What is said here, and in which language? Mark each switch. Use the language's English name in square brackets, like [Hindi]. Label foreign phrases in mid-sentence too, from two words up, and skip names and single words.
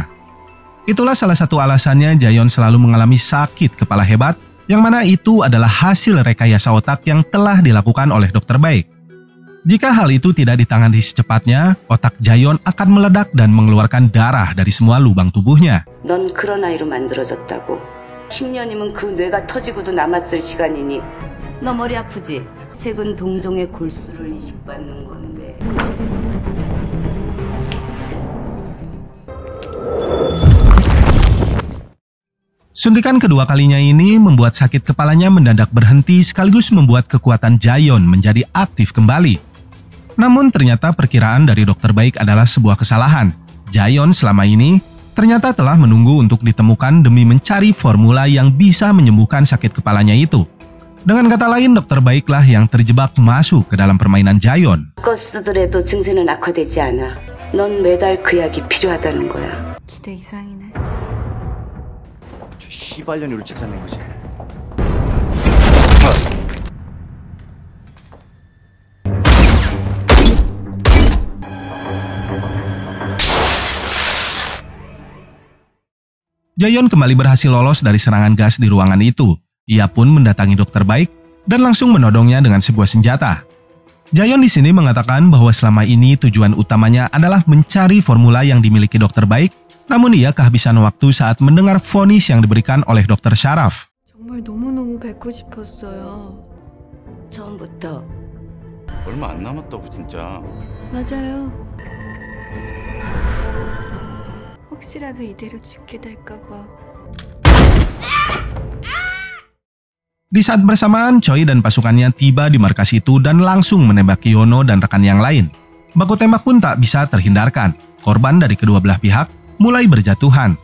[Indonesian] Itulah salah satu alasannya Jayon selalu mengalami sakit kepala hebat, yang mana itu adalah hasil rekayasa otak yang telah dilakukan oleh dokter baik. Jika hal itu tidak ditangani secepatnya, otak Jayon akan meledak dan mengeluarkan darah dari semua lubang tubuhnya. [Korean] 넌 그런 아이로 만들어졌다고. 10년이면 그 뇌가 터지고도 남았을 시간이니. 너 머리 아프지? 최근 동종의 골수를 이식받는 건데. [Indonesian] Suntikan kedua kalinya ini membuat sakit kepalanya mendadak berhenti sekaligus membuat kekuatan Jayon menjadi aktif kembali. Namun ternyata perkiraan dari dokter baik adalah sebuah kesalahan. Jayon selama ini ternyata telah menunggu untuk ditemukan demi mencari formula yang bisa menyembuhkan sakit kepalanya itu. Dengan kata lain, dokter baiklah yang terjebak masuk ke dalam permainan Jayon. [Korean] 쓰더라도 증세는 악화되지 않아. 넌 매달 그 약이 필요하다는 거야. 기대 이상이네. 저 씨발년이를 찾아낸 거지. [Indonesian] Jayon kembali berhasil lolos dari serangan gas di ruangan itu. Ia pun mendatangi dokter baik dan langsung menodongnya dengan sebuah senjata. Jayon di sini mengatakan bahwa selama ini tujuan utamanya adalah mencari formula yang dimiliki dokter baik, namun ia kehabisan waktu saat mendengar vonis yang diberikan oleh dokter Sharaf. [Korean] 정말 너무너무 뵙고 싶었어요. 처음부터. 얼마 안 남았다고 진짜. 맞아요. 혹시라도 이대로 죽게 될까 봐. [Indonesian] Di saat bersamaan, Choi dan pasukannya tiba di markas itu dan langsung menembak Yono dan rekan yang lain. Baku tembak pun tak bisa terhindarkan. Korban dari kedua belah pihak mulai berjatuhan.